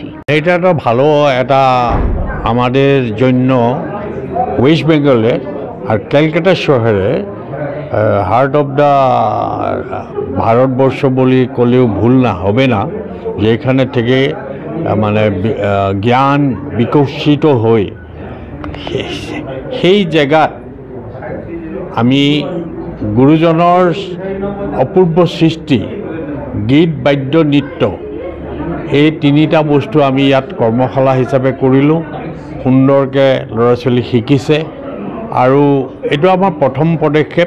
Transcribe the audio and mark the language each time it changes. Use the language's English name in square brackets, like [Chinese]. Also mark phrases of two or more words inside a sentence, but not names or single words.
[Bangla] এটা তো ভালো এটা আমাদের জন্য ওয়েস্ট বেঙ্গলের আর ক্যালকাটা শহরে [English] heart of the [Bangla] ভারতবর্ষ বলে করলেও ভুল না হবে না, যেখানে থেকে মানে জ্ঞান বিকশিত হয়ে [Assamese] সেই জায়গাত আমি গুৰুজনৰ অপূৰ্ব সৃষ্টি, গীত, বাদ্য, নৃত্য, এই তিনিটা বস্তু আমি ইয়াত কৰ্মশালা হিচাপে কৰিলোঁ। সুন্দৰকৈ ল'ৰা ছোৱালী শিকিছে আৰু এইটো আমাৰ প্ৰথম পদক্ষেপ।